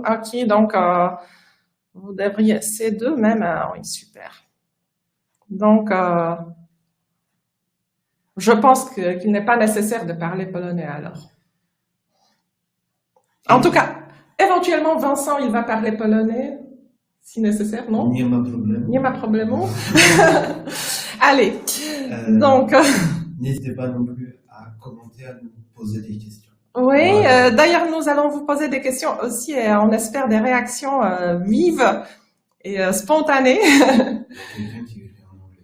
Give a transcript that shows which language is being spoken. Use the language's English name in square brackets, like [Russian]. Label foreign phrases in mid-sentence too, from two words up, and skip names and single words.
[French] Ok, donc vous devriez C2 même. Oui, super. Donc, je pense qu'il n'est pas nécessaire de parler polonais alors. En tout cas, éventuellement, Vincent, il va parler polonais, si nécessaire, non? [Polish] Nie ma problemu. Nie ma problemu. [French] Allez, Euh, donc, N'hésitez pas non plus à commenter, à nous poser des questions. oui, Voilà. d'ailleurs, nous allons vous poser des questions aussi et on espère des réactions vives et spontanées. Il y a quelqu'un qui écrit en anglais.